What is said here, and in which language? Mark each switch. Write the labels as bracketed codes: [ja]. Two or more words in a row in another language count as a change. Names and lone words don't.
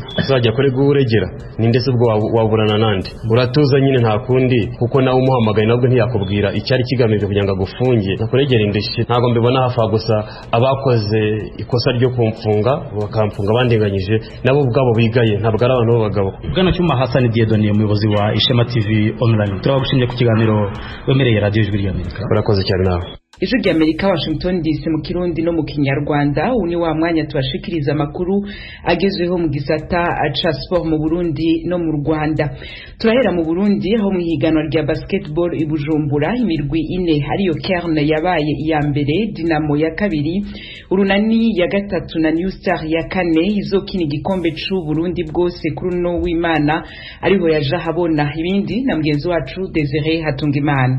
[rw] uzajya kore guregera ni ndetse ubwo waburana nande uratuza nyine nta kundi kuko nawe umuhamagaye nabwo ntiyakubwira icyari kigamije kugira ngo agufunge nakuregera indishyi ntabwo mbibona hafa gusa abakoze ikosa ryo kumfunga bakamfunga bandenganyije nabo ubwabo bigaye ntabwo ari abantu b'abagabo Bwana Cyuma Hassan Dieudonné umuyobozi wa Ishema TV online turabagushimye ku kiganiro wemereye radio Ijwi ry'Amerika urakoze cyane nawe [rn] Ijwi ry'Amerika Washington DC mu Kirundi no mu Kinyarwanda uni wa mwanya tubashikiriza amakuru agezweho mu gisata ca sport mu Burundi no mu Rwanda turahera mu Burundi aho mu higanwa rya basketball i Bujumbura imirwi ine hariyo Kern yabaye iya mbere Dinamo ya kabiri Urunani ya gatatu na New Star ya kane izokina igikombe c'u Burundi bwose kuri no w'Imana ariho yaja habona ibindi na mugenzi wacu Desire Hatungimana